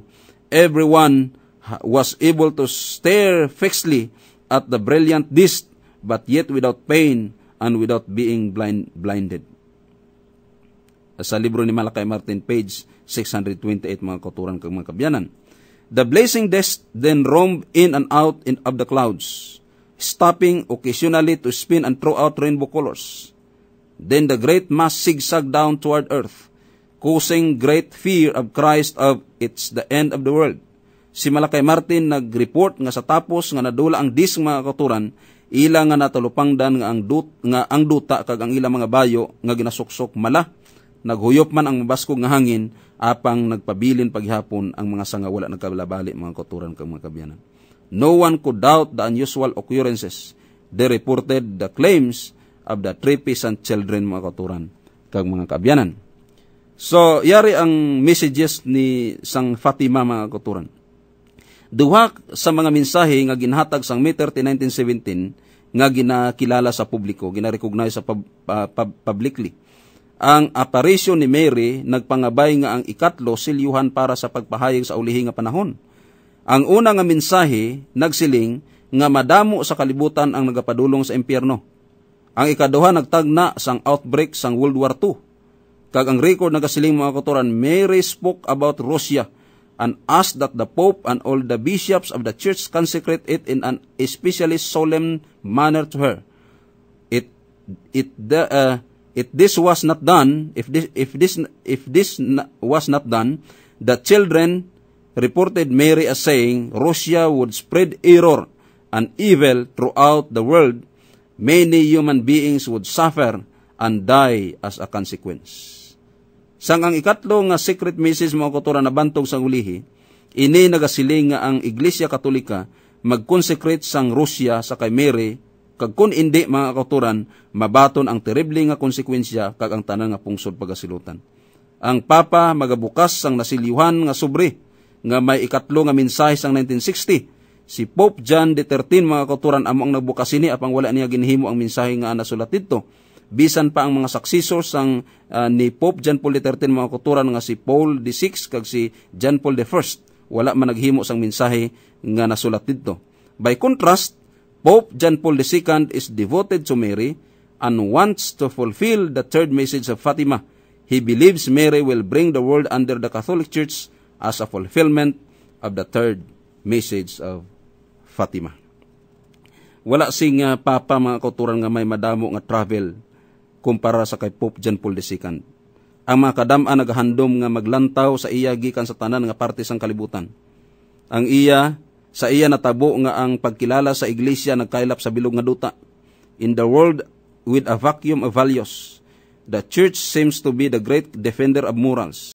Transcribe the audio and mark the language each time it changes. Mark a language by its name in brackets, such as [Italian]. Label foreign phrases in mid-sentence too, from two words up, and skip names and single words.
[English] Everyone was able to stare fixedly at the brilliant disk, but yet without pain and without being blinded. [Hiligaynon] Sa libro ni Malakay Martin, page 628, mga kauturan kag mga kabyanan. [English] The blazing disk then roamed in and out of the clouds, stopping occasionally to spin and throw out rainbow colors. Then the great mass zigzagged down toward earth, causing great fear of Christ of it's the end of the world. [Hiligaynon] Si Malakay Martin nag-report nga sa tapos nga nadula ang disk, mga kauturan, ila nga natulupangdan nga ang duta kag ang ilang mga bayo nga ginasuksok mala. Naghuyop man ang mabaskog nga hangin, apang nagpabilin paghapon ang mga sanga wala nagkabalabali, mga kauturan kag mga kabyanan. [English] No one could doubt the unusual occurrences. They reported the claims of the 3 peasant children, [Hiligaynon] mga kauturan kag mga kabyanan. So, yari ang messages ni sang Fatima, mga kauturan. Duha sa mga mensahe nga ginhatag sang May 30, 1917 nga ginakilala sa publiko, gina-recognize sa publicly. Ang apparition ni Mary nagpangabay nga ang ikatlo silyuhan para sa pagpahayag sa ulihi nga panahon. Ang una nga mensahe nagsiling nga madamo sa kalibutan ang nagapadulong sa impyerno. Ang ikaduha nagtagna sang outbreak sang World War II. Kag ang record nagasiling, mga kauturan, [English] Mary spoke about Russia and asked that the Pope and all the bishops of the church consecrate it in an especially solemn manner to her. If this was not done, the children reported Mary as saying Russia would spread error and evil throughout the world. Many human beings would suffer and die as a consequence. [Hiligaynon] Sang ang ikatlo nga secret message, mga kauturan, na bantog sang ulihi, ini nagasiling nga ang Iglesia Katolika mag-consecrate sang Russia sa kay Mary, kag kun hindi, mga kauturan, mabaton ang terrible nga konsekwensya kag ang tanan nga pungsod pagasilutan. Ang Papa magabukas sang nasilyuhan nga sobre nga may ikatlo nga mensahe sang 1960. Si Pope John XIII, mga kauturan, amo ang nagbukas ini apang wala niya ginhimo ang mensahe nga nasulat didto. Bisan pa ang mga successors sang ni Pope John Paul XIII, mga kauturan, nga si Paul VI kag si John Paul I, wala man naghimo sang mensahe nga nasulat didto. [English] By contrast, Pope John Paul II is devoted to Mary and wants to fulfill the third message of Fatima. He believes Mary will bring the world under the Catholic Church as a fulfillment of the third message of Fatima. [Hiligaynon] Wala sing Papa, mga kauturan, nga may madamo nga travel kumpara sa kay Pope John Paul II. Ang mga kadam-an naghandom nga maglantaw sa iya gikan sa tanan nga parte sang kalibutan. Sa iya natabo nga ang pagkilala sa iglesia nagkailap sa bilog nga duta. [English] In the world with a vacuum of values, the church seems to be the great defender of morals.